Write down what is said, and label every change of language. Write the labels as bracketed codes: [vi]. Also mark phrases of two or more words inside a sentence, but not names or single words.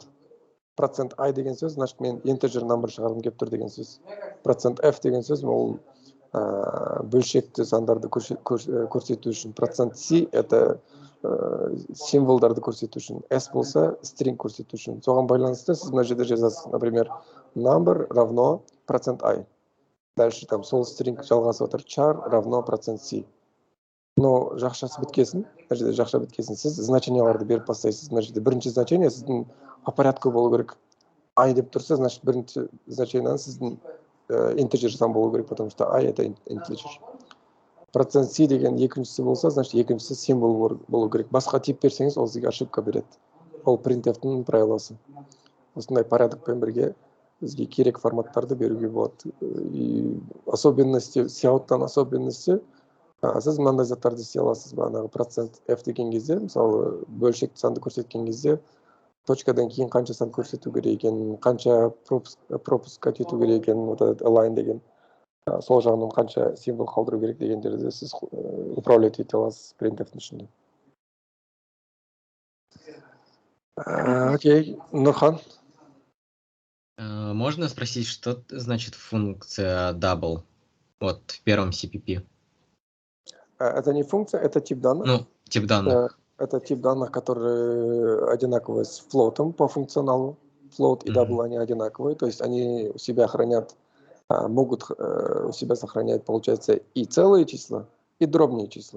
[kk] Процент I деген сөз, значит, мен [en] integer number [kk] шығарғым келіп тұр деген сөз. Процент F деген сөз, ол бөлшекті сандарды көрсету үшін. Процент C это символдарды көрсету үшін, s болса string көрсету үшін. Соған байланысты сіз мына жерде жазасыз, например, [ru] number равно %i. [kk] Дальше там сол string жалғасып отыр, char равно %c. Но жақшасы біткесін, мына жерде жақша біткесін, сіз значенияларды беріп бастайсыз. Мына жерде бірінші значение сіздің [ru] по порядку [kk] болу керек. I деп тұрса, значит, бірінші значениені сіздің integer сан болу керек, [ru] потому что I это integer. [kk] %c деген екіншісі болса, значит, екіншісі символ болу керек. Басқа тип берсеңіз, ол сізге ошибка береді. Ол printf-ның правиласы. Осындай порядокпен бірге бізге керек форматтарды беруге болады. [ru] И особенности, сяуттан особенности, [kk] сіз мынандай заттарды істей аласыз, бағанағы %f деген кезде, мысалы, бөлшекті санды көрсеткен кезде, точкадан кейін қанша сан көрсету керек екен, қанша пропускать ету керек екен, [ru] вот этот [kk] align деген, сол жағынан қанша символ қалдыру керек дегендерді сіз управлять ете аласыз printf-ның ішінде. [ru] Окей, Нурхан. Можно спросить, что значит функция double вот в первом CPP? Это не функция, это тип данных. Ну, тип данных. Это тип данных, которые одинаковые с float'ом по функционалу. Float и double, они одинаковые, то есть они у себя хранят, могут у себя сохранять, получается, и целые числа, и дробные числа.